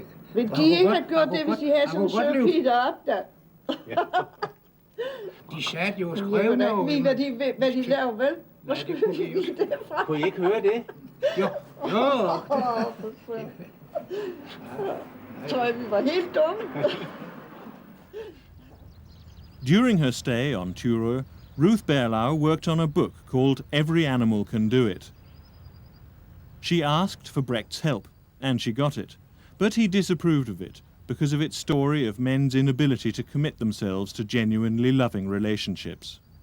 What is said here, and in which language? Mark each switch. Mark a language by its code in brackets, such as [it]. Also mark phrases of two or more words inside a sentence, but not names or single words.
[da] Men de ikke har gjort det, hvis de havde sådan en sød Peter op der. De satte jo og Jeg skrev ved da ikke noget. lige, hvad de laver, vel? Hvor skulle de vide det fra? Kunne I ikke høre det? Jo. Tror jeg, vi var helt dumme. [en] During her stay on Turö, Ruth Berlau worked on a book called Every Animal Can Do It. She asked for Brecht's help, and she got it, but he disapproved of it because of its story of men's inability to commit themselves to genuinely loving relationships.